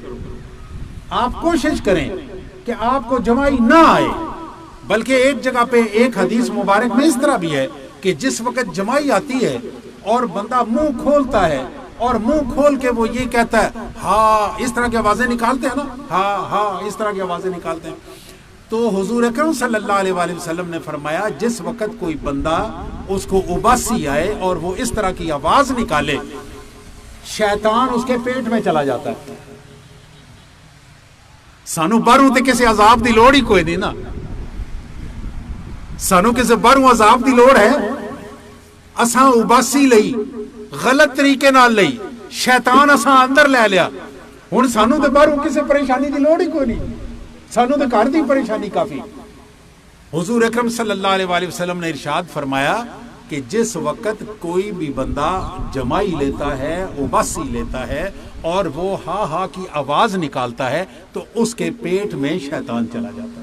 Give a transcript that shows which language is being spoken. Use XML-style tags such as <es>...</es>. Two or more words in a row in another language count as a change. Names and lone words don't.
<ur>آپ کوشش کریں کہ آپ کو جمائی نہ آئے، بلکہ ایک جگہ پہ ایک حدیث مبارک میں اس طرح بھی ہے کہ جس وقت جمائی آتی ہے اور بندہ منہ کھولتا ہے اور منہ کھول کے وہ یہ کہتا ہے ہاں، اس طرح کی آوازیں نکالتے ہیں نا، ہاں ہاں، اس طرح کی آوازیں نکالتے ہیں، تو حضور اکرم صلی اللہ علیہ وآلہ وسلم نے فرمایا جس وقت کوئی بندہ اس کو اباسی آئے اور وہ اس طرح کی آواز نکالے، شیطان اس کے پیٹ میں چلا جاتا ہے۔</ur> <pa>سانو باروں تے کسی عذاب دی لوڑ ہی کوئی نہیں نا، سانو کسی باروں عذاب دی لوڑ ہے؟ اساں اباسی لئی، غلط طریقے نال لئی، شیطان اساں اندر لے لیا، ہن سانو تے باروں کسی پریشانی دی لوڑ ہی کوئی نہیں، سانو تے گھر دی پریشانی کافی۔</pa> <ur>حضور اکرم صلی اللہ علیہ وآلہ وسلم نے ارشاد فرمایا کہ جس وقت کوئی بھی بندہ جمائی لیتا ہے، اباسی لیتا ہے اور وہ ہا ہا کی آواز نکالتا ہے تو اس کے پیٹ میں شیطان چلا جاتا ہے۔</ur>